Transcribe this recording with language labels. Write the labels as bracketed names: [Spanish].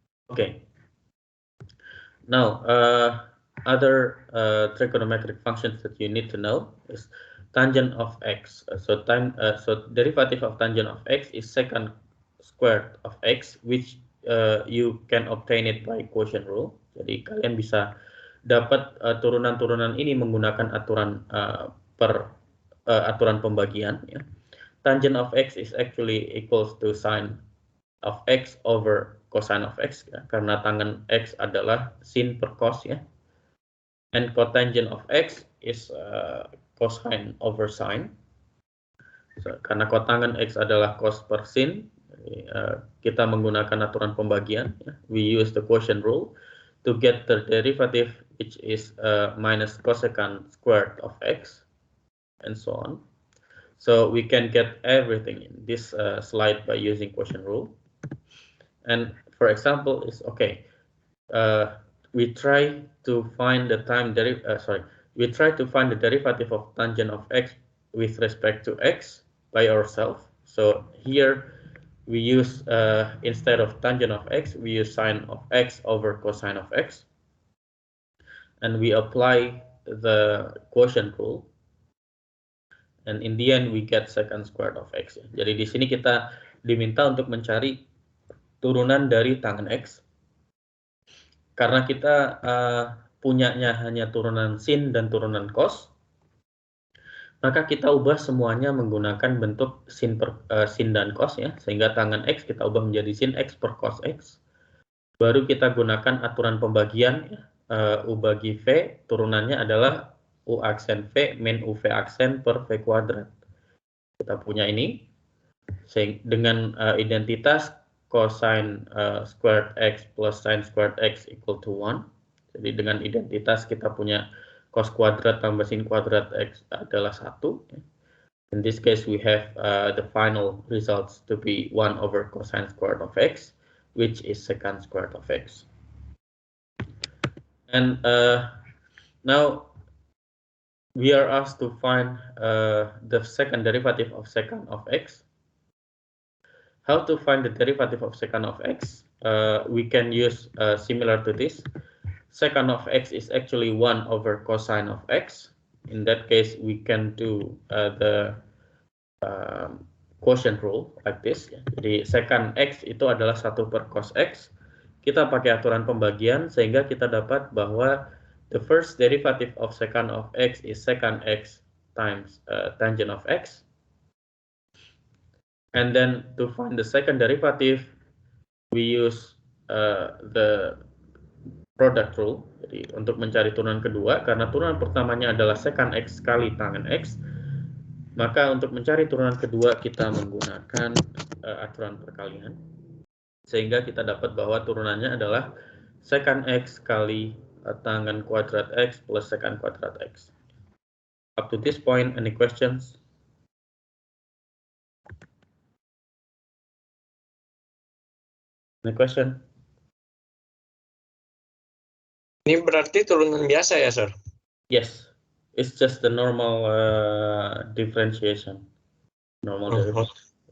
[English] Okay. Now, other trigonometric functions that you need to know is tangent of x. So derivative of tangent of x is secant squared of x, which you can obtain it by quotient rule. [Indonesian] Jadi kalian bisa dapat turunan-turunan ini menggunakan aturan aturan pembagian. [English] Ya. Tangent of x is actually equals to sine of x over cosine of x, [Indonesian] ya, karena tangen x adalah sin per cos, ya. [English] And cotangent of x is cosine over sine. [Indonesian] So, karena kotangen x adalah cos per sin, kita menggunakan aturan pembagian. Ya. [English] We use the quotient rule to get the derivative, which is minus cosecant squared of x, and so on. So we can get everything in this slide by using quotient rule. And for example, is okay. We try to find the we try to find the derivative of tangent of x with respect to x by ourselves. So here we use instead of tangent of x, we use sine of x over cosine of x, and we apply the quotient rule. And in the end, we get secant squared of x. [Indonesian] Jadi di sini kita diminta untuk mencari turunan dari tangen x. Karena kita punyanya hanya turunan sin dan turunan cos, maka kita ubah semuanya menggunakan bentuk sin dan cos, ya, sehingga tangen x kita ubah menjadi sin x per cos x. Baru kita gunakan aturan pembagian, ya, u bagi v, turunannya adalah u aksen v min uv aksen per v kuadrat. Kita punya ini dengan identitas [English] cosine squared x plus sine squared x equal to 1. [Indonesian] Jadi dengan identitas kita punya cos kuadrat tambah sin kuadrat x adalah 1. [English] In this case we have the final results to be 1 over cosine squared of x, which is secant squared of x. And now we are asked to find the second derivative of secant of x. How to find the derivative of secant of x? We can use similar to this. Secant of x is actually 1 over cosine of x. In that case, we can do the quotient rule like this. [Indonesian] Jadi secant x itu adalah 1 per cos x. Kita pakai aturan pembagian sehingga kita dapat bahwa [English] the first derivative of secant of x is secant x times tangent of x. And then to find the second derivative, we use the product rule. [Indonesian] Jadi untuk mencari turunan kedua, karena turunan pertamanya adalah secant x kali tangen x, maka untuk mencari turunan kedua kita menggunakan aturan perkalian, sehingga kita dapat bahwa turunannya adalah secant x kali tangen kuadrat x plus secant kuadrat x. [English] Up to this point, any questions? Any question? [Indonesian] Ini berarti turunan biasa ya, Sir? [English] Yes, it's just the normal differentiation, normal derivative.